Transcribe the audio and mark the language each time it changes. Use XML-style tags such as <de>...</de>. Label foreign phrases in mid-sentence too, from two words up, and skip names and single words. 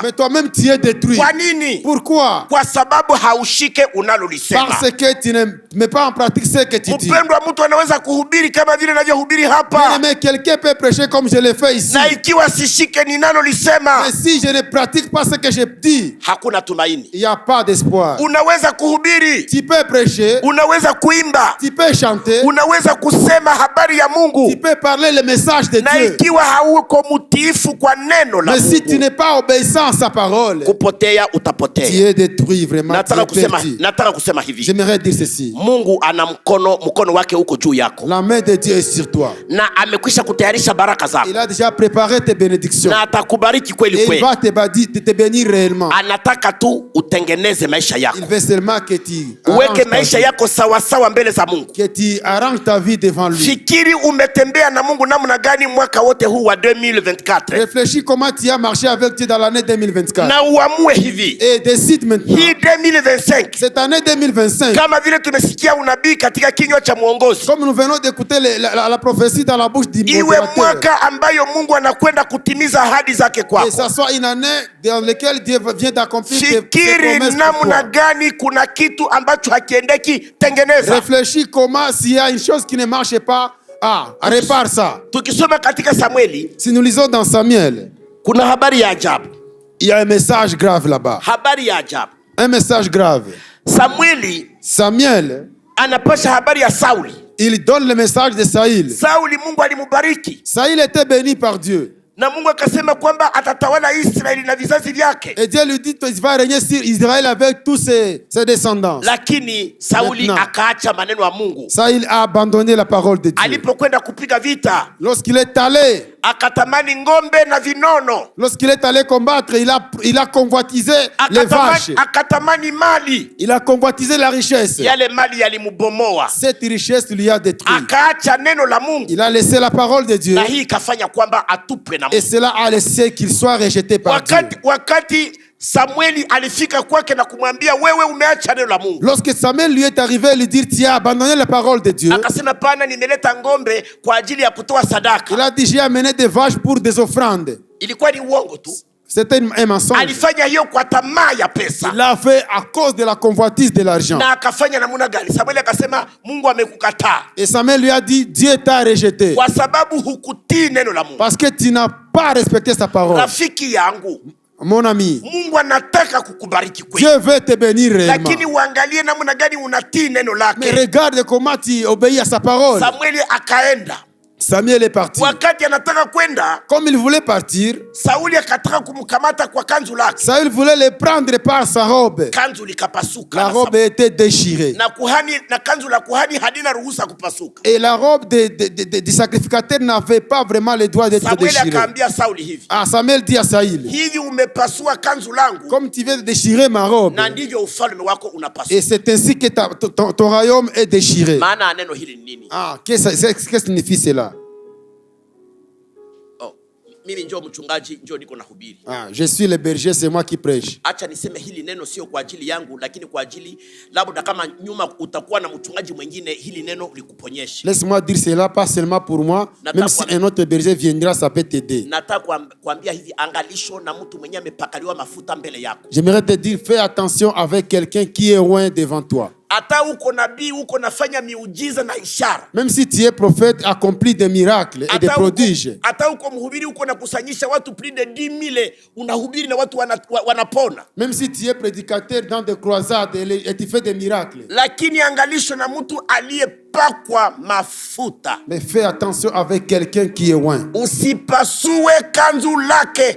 <fr>mais toi-même tu es détruit.</fr> <sw>Kwa nini?</sw> <fr>Pourquoi?</fr> <sw>Kwa sababu haushike unalolisema.</sw> <fr>Parce que tu ne mets pas en pratique ce que tu dis.</fr> <sw>Mpendwa, mtu anaweza kuhubiri kama vile ninavyohubiri hapa,</sw> <fr>Mais quelqu'un peut prêcher comme je l'ai fait ici.</fr> <sw>na ikiwa sishike ninalolisema,</sw> <fr>Mais si je ne pratique pas ce que je dis,</fr> <sw>hakuna tumaini.</sw> <fr>il n'y a pas d'espoir.</fr> <sw>Unaweza kuhubiri,</sw> <fr>Tu peux prêcher,</fr> <sw>unaweza kuimba,</sw> <fr>tu peux chanter,</fr> <sw>unaweza kusema habari ya Mungu,</sw> <fr>tu peux parler le message de</fr> <sw>na</sw> <fr>Dieu.</fr> <sw>ikiwa hauko mtiifu kwa neno la</sw> <fr>Mais si tu</fr> <sw>Mungu,</sw> <fr>n'es pas obéissant à sa parole,</fr> <sw>kupotea</sw> <fr>tu</fr> <sw>utapotea.</sw> <fr>es détruit vraiment. Tu</fr> <sw>Nataka</sw> <fr>es perdu.</fr> <sw>kusema hivi,</sw> <fr>J'aimerais dire ceci.</fr> <sw>Mungu ana mkono wake huko juu yako,</sw> <fr>La main de Dieu est sur toi.</fr> <sw>na amekwisha kutayarisha baraka zako,</sw> <fr>Il a déjà préparé tes bénédictions.</fr> <sw>na atakubariki kweli</sw> <fr>Et il</fr> <sw>kweli.</sw> <fr>va te bénir réellement.</fr> <sw>Anataka tu utengeneze maisha</sw> <fr>Il</fr> <sw>yako,</sw> <fr>veut seulement que tu</fr> <sw>uweke</sw> <fr>arranges ta</fr> <sw>maisha</sw> <fr>vie,</fr> <sw>yako sawasawa mbele za Mungu.</sw> <fr>que tu arranges ta vie devant lui.</fr> <sw>Fikiri umetembea na Mungu namna gani mwaka wote huu wa 2024,</sw> <fr>Réfléchis comment tu as marché avec Dieu dans l'année 2024.</fr> <sw>na uamue hivi,</sw> <fr>Et décide maintenant,</fr> <sw>hii 2025,</sw> <fr>cette année 2025,</fr> <sw>kama vile tumesikia unabii katika kinywa cha mwongozi,</sw> <fr>comme nous venons d'écouter la prophétie dans la bouche du</fr> <sw>iwe</sw> <fr>modérateur,</fr> <sw>mwaka ambayo Mungu anakwenda kutimiza ahadi zake</sw> <fr>et</fr> <sw>kwako.</sw> <fr>ça soit une année dans laquelle Dieu vient d'accomplir ses</fr> <sw>Fikiri</sw> <fr>promesses pour</fr> <sw>namna</sw> <fr>toi.</fr> <sw>gani kuna kitu ambacho hakiendeki, tengeneza.</sw> <fr>Réfléchis comment, s'il y a une chose qui ne marche pas, répare ça.</fr> <sw>Tukisoma katika Samueli,</sw> <fr>Si nous lisons dans Samuel,</fr> <sw>kuna habari ya ajabu,</sw> <fr>il y a un message grave là-bas.</fr> <sw>habari ya ajabu.</sw> <fr>Un message grave.</fr> <sw>Samueli</sw> <fr>Samuel,</fr> <sw>anapasha habari ya Sauli.</sw> <fr>il donne le message de Saïl.</fr> <sw>Sauli Mungu alimubariki,</sw> <fr>Saïl était béni par Dieu.</fr> <sw>na Mungu akasema kwamba atatawala Israeli na vizazi vyake.</sw> <fr>Et Dieu lui dit qu'il va régner sur Israël avec tous ses descendants.</fr> <sw>Lakini Sauli</sw> <fr>Maintenant,</fr> <sw>akaacha maneno ya Mungu.</sw> <fr>Saïl a abandonné la parole de Dieu.</fr> <sw>Alipokwenda kupiga vita,</sw> <fr>Lorsqu'il est allé,</fr> <sw>akatamani ngombe na vinono,</sw> <fr>lorsqu'il est allé combattre, il a convoitisé les vaches.</fr> <sw>akatamani mali.</sw> <fr>Il a convoitisé la richesse.</fr> <sw>Yale mali yalimubomoa,</sw> <fr>Cette richesse lui a détruit.</fr> <sw>akaacha neno la Mungu,</sw> <fr>Il a laissé la parole de Dieu.</fr> <sw>na hii ikafanya kwamba atupwe na</sw> <fr>Et</fr> <sw>Mungu.</sw> <fr>cela a laissé qu'il soit rejeté par Dieu.</fr> <sw>Wakati Samueli alifika kwake na kumwambia wewe umeacha neno la Mungu,</sw> <fr>Lorsque Samuel lui est arrivé, lui dire tu as abandonné la parole de Dieu.</fr> <sw>akasema pana, nimeleta ngombe kwa ajili ya kutoa sadaka.</sw> <fr>Il a dit j'ai amené des vaches pour des offrandes.</fr> <sw>Ilikuwa ni uongo tu,</sw> <fr>C'était un mensonge.</fr> <sw>alifanya hiyo kwa tamaa ya pesa.</sw> <fr>Il l'a fait à cause de la convoitise de l'argent.</fr> <sw>Na akafanya namna gani? Samueli akasema Mungu amekukataa</sw> <fr>Et Samuel lui a dit Dieu t'a rejeté</fr> <sw>kwa sababu hukutii neno la Mungu.</sw> <fr>parce que tu n'as pas respecté sa parole.</fr> <sw>Rafiki yangu,</sw> <fr>Mon ami,</fr> <sw>Mungu anataka kukubariki kweli,</sw> <fr>Dieu veut te bénir réellement.</fr> <sw>lakini uangalie namna gani unatii neno</sw> <fr>Mais</fr> <sw>lake.</sw> <fr>regarde comment tu obéis à sa parole.</fr> <sw>Samueli akaenda,</sw> <fr>Samuel est parti.</fr> <sw>wakati anataka kwenda,</sw> <fr>Comme il voulait partir,</fr> <sw>Sauli akataka kumkamata kwa kanzu lake,</sw> <fr>Saül voulait le prendre par sa robe.</fr> <sw>kanzu likapasuka</sw> <fr>La</fr> <sw>na</sw> <fr>robe était déchirée.</fr> <sw>na kanzu la kuhani halina ruhusa kupasuka.</sw> <fr>Et la robe du sacrificateur n'avait pas vraiment le droit d'être</fr> <sw>Samueli</sw> <fr>déchirée.</fr> <sw>akaambia Sauli hivi,</sw> <fr>Samuel dit à Saïl,</fr> <sw>hivi umepasua kanzu langu,</sw> <fr>comme tu viens de déchirer ma robe,</fr> <sw>na ndivyo ufalme wako</sw> <fr>et</fr> <sw>unapasuka.</sw> <fr>c'est ainsi que ton royaume est déchiré.</fr> <sw>Maana ya neno hili ni nini?</sw> <fr>Qu'est-ce que signifie cela?</fr> <sw>Mimi njoo mchungaji, njoo niko nahubiri.</sw> <fr>Je suis le berger, c'est moi qui prêche.</fr> <sw>Acha niseme hili neno sio kwa ajili yangu, lakini kwa ajili labda kama nyuma utakuwa na mchungaji mwingine, hili neno likuponyeshe.</sw> <fr>Laisse-moi dire cela, pas seulement pour moi, même si un autre berger viendra, ça peut t'aider.</fr> <sw>Nataka kuambia hivi, angalisho na mtu mwenye amepakaliwa mafuta mbele yako.</sw> <fr>J'aimerais te dire, fais attention avec quelqu'un qui est loin devant toi.</fr> <sw>Hata uko nabii, uko nafanya miujiza na ishara.</sw> <fr>Même si tu es prophète, accomplis des miracles et des prodiges.</fr> <sw>Hata uko mhubiri, uko nakusanyisha watu</sw> <fr>plus de 10,000,</fr> <sw>unahubiri na watu wanapona.</sw> <fr>Même si tu es prédicateur dans des croisades et tu fais des miracles.</fr> <sw>Lakini angalisho na mtu amepakwa mafuta.</sw> <fr>Mais fais attention avec quelqu'un qui est loin.</fr> <sw>Usipasue kanzu lake.</sw>